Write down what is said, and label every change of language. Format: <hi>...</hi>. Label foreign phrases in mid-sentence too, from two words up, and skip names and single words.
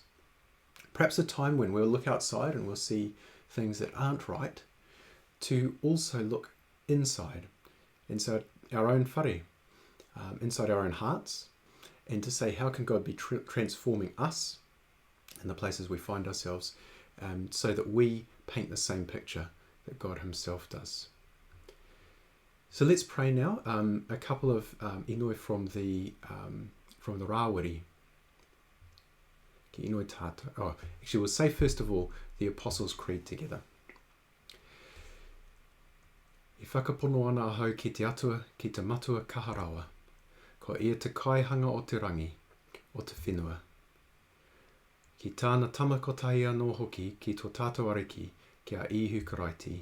<en>Perhaps a time when we'll look outside and we'll see things that aren't right, to also look inside our own whare, inside our own hearts, and to say, how can God be transforming us in the places we find ourselves, so that we paint the same picture that God himself does. So let's pray now. A couple of inoi from the Rawiri.</en> <mi>Ki inoi tātou.</mi> <en>Oh, actually, we'll say first of all the Apostles' Creed together.</en> <mi>I whakapono ana ahau ki te atua, ki te matua kaharawa. Ko ia te kaihanga o te rangi, o te whenua. Ki tāna tamakotahi anō hoki ki tō tātou ariki kia ihu karaiti.</mi>